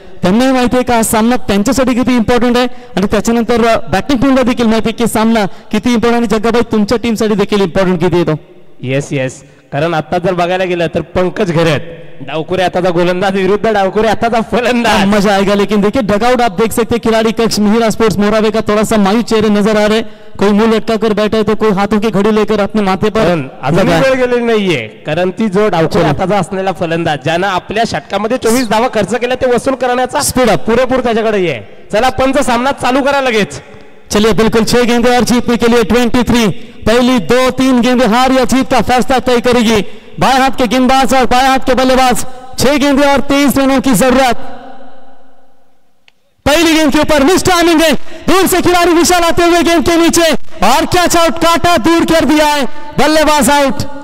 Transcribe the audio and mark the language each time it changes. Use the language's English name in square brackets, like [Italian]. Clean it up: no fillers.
[Marathi] त्यांनाही माहिती आहे का हा सामना त्यांच्यासाठी किती इम्पॉर्टंट आहे आणि त्याच्यानंतर बॅटिंग टीमला देखील माहिती आहे की सामना किती इम्पॉर्टंट आणि जग्गाबाई तुमच्या टीमसाठी देखील इम्पॉर्टंट किती येतो. येस, कारण आता जर बघायला गेलं तर पंकज घरत डावकुरे आताचा गोलंदाज विरुद्ध डावकुरे आताचा फलंदाज. [Hindi] मजा आएगा, लेकिन देखिए डगआउट आप देख सकते हैं खिलाड़ी कक्ष मिहिरा स्पोर्ट्स मोरावे का थोड़ा सा मायूस चेहरे नजर आ रहे, कोई मुंह लटका कर बैठा है तो कोई हाथों की घड़ी लेकर अपने माथे पर. [Marathi] अजून वेळ गेलेली नाहीये, कारण ती जो डावकुरे आताचा असलेला फलंदाज ज्यानं आपल्या षटकामध्ये 24 धावा खर्च केला ते वसूल करण्याचा [English] speed up [Marathi] पुरेपूर त्याच्याकडे आहे. चला पंच सामना चालू करा लगेच. [Hindi] चलिए बिल्कुल 6 गेंदें और जीतने के लिए 23, पहली 2-3 गेंदें हार या जीत का फैसला तय करेगी. बाएं हाथ के गेंदबाज और बाएं हाथ के बल्लेबाज, 6 गेंदें और 23 रनों की जरूरत. पहली गेंद के ऊपर मिस टाइमिंग है, दूर से खिलाड़ी विशाल आते हुए गेंद के नीचे और कैच आउट, काटा दूर कर दिया है, बल्लेबाज आउट.